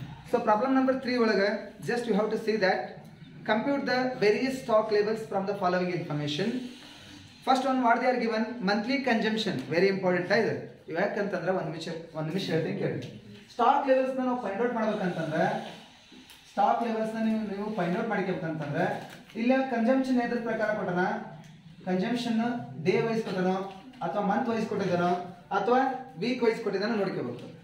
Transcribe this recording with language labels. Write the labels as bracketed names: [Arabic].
[English] So problem number 3 ಒಳಗೆ just you have to see that compute the various stock levels from the following information. First one, what they are given? Monthly consumption. Very important ಇದೆ. [Kannada] ಯಾಕಂತಂದ್ರೆ ಒಂದು ನಿಮಿಷ ಹೇಳ್ತೀನಿ ಕೇಳಿ. Stock ಲೆವೆಲ್ಸ್ನ ನಾವು find out ಮಾಡ್ಬೇಕಂತಂದ್ರೆ, stock ಲೆವೆಲ್ಸ್ನ ನೀವು find out ಮಾಡ್ಕೋಬೇಕಂತಂದ್ರೆ ಇಲ್ಲ consumption ಎದ್ರ ಪ್ರಕಾರ ಕೊಟ್ಟನ, ಕನ್ಸಂಪ್ಷನ್ ಡೇ ವೈಸ್ ಕೊಟ್ಟನೋ ಅಥವಾ ಮಂತ್ ವೈಸ್ ಕೊಟ್ಟಿದ್ದಾನೋ ಅಥವಾ ವೀಕ್ ವೈಸ್ ಕೊಟ್ಟಿದ್ದಾನೋ ನೋಡ್ಕೋಬೇಕು.